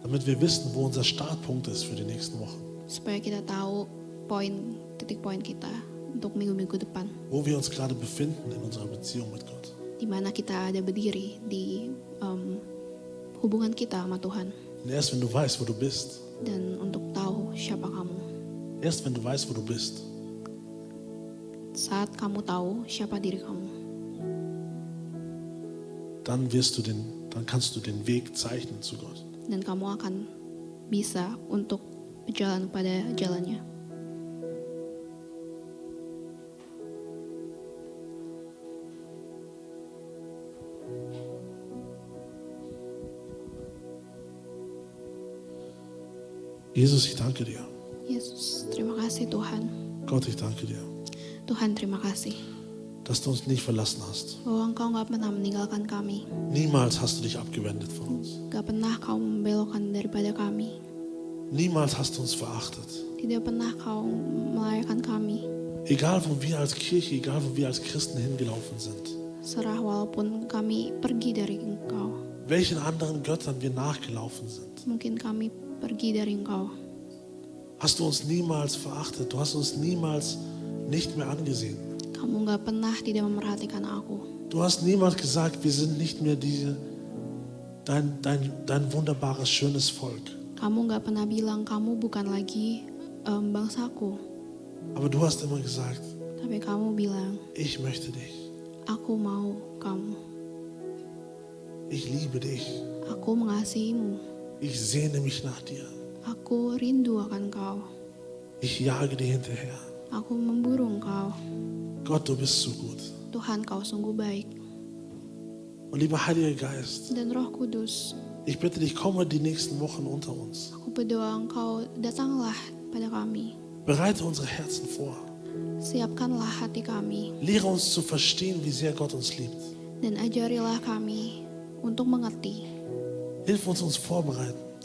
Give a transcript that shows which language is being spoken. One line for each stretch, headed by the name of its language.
German: damit wir wissen, wo unser Startpunkt ist für die nächsten Wochen.
Indonesian: Supaya kita tahu titik poin kita untuk minggu-minggu depan.
German: Wo wir uns gerade befinden in unserer Beziehung mit Gott.
Indonesian: Di mana kita ada berdiri di hubungan kita sama Tuhan.
German: Und erst wenn du weißt, wo du bist,
Indonesian: Dan untuk tahu siapa kamu.
German: erst wenn du weißt, wo du bist,
Indonesian: Saat kamu tahu siapa diri kamu,
German: dann kannst du den Weg zeichnen zu Gott.
Indonesian: dan kamu akan bisa untuk berjalan pada jalannya.
German: Jesus, ich danke dir.
Indonesian: Yesus, terima kasih Tuhan.
German: Gott, ich danke dir,
Indonesian: Tuhan, terima kasih
German: dass du uns nicht verlassen hast.
Indonesian: bahwa Engkau gak pernah meninggalkan kami.
German: Niemals hast du dich abgewendet von uns.
Indonesian: Gak pernah Kau membelokkan daripada kami.
German: Niemals hast du uns verachtet.
Indonesian: Tidak pernah Kau melayakkan kami.
German: Egal, wo wir als Kirche, egal, wo wir als Christen hingelaufen sind.
Indonesian: Serah walaupun kami pergi dari Engkau.
German: Welchen anderen Göttern wir nachgelaufen sind.
Indonesian: Mungkin kami pergi dari Engkau.
German: Hast du uns niemals verachtet. Du hast uns niemals nicht mehr angesehen.
Indonesian: Kamu gak pernah tidak memperhatikan aku.
German: Du hast niemals gesagt, wir sind nicht mehr dein wunderbares, schönes Volk.
Indonesian: Kamu gak pernah bilang kamu bukan lagi bangsaku.
German: Aber du hast immer gesagt,
Indonesian: Tapi kamu bilang,
German: ich möchte dich.
Indonesian: aku mau kamu.
German: Ich liebe dich.
Indonesian: Aku mengasihimu.
German: Ich sehne mich nach dir.
Indonesian: Aku rindu akan Kau.
German: Ich jage dir hinterher.
Indonesian: Aku memburu Engkau.
German: Gott, du bist so gut.
Indonesian: Tuhan, Kau sungguh baik.
German: Und lieber Heiliger Geist,
Indonesian: Dan Roh Kudus,
German: ich bitte dich, komme die nächsten Wochen unter uns.
Indonesian: aku berdoa Engkau datanglah pada kami.
German: Bereite unsere Herzen vor.
Indonesian: Siapkanlah hati kami
German: Lehre uns zu verstehen, wie sehr Gott uns liebt.
Indonesian: dan ajarilah kami untuk mengerti.
German: Hilf uns, uns vorzubereiten,